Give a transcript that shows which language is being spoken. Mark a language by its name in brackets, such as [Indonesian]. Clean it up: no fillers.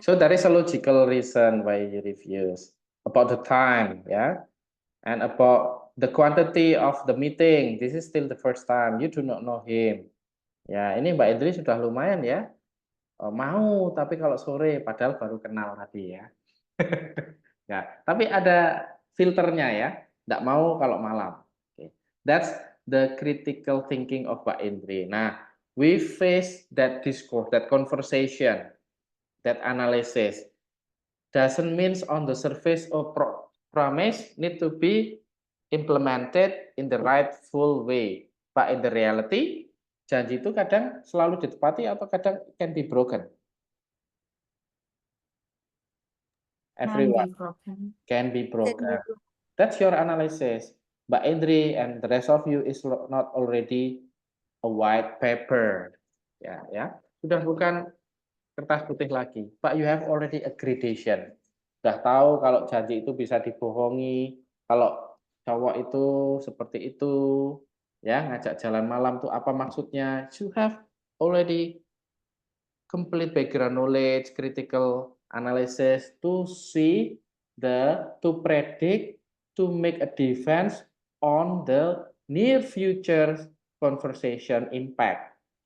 [English] So there is a logical reason why you refuse about the time, yeah, and about the quantity of the meeting. This is still the first time. You do not know him. [Indonesian] Ya, ini Mbak Indri sudah lumayan ya. Mau, tapi kalau sore, padahal baru kenal tadi ya. Ya, tapi ada filternya ya. Nggak mau kalau malam. Okay. [English] That's the critical thinking of Mbak Indri. Nah, we face that discourse, that conversation, that analysis. Doesn't mean on the surface of promise need to be implemented in the rightful way. But in the reality, [Indonesian] janji itu kadang selalu ditepati atau kadang [English] can be broken. Everyone can be broken. That's your analysis. Mbak Indri and the rest of you is not already a white paper. [Indonesian] Ya, sudah bukan kertas putih lagi. [English] But you have already a gradation. [Indonesian] Sudah tahu kalau janji itu bisa dibohongi, kalau cowok itu seperti itu, ya ngajak jalan malam tuh apa maksudnya? [English] You have already complete background knowledge, critical analysis to see to predict, to make a defense on the near future conversation impact.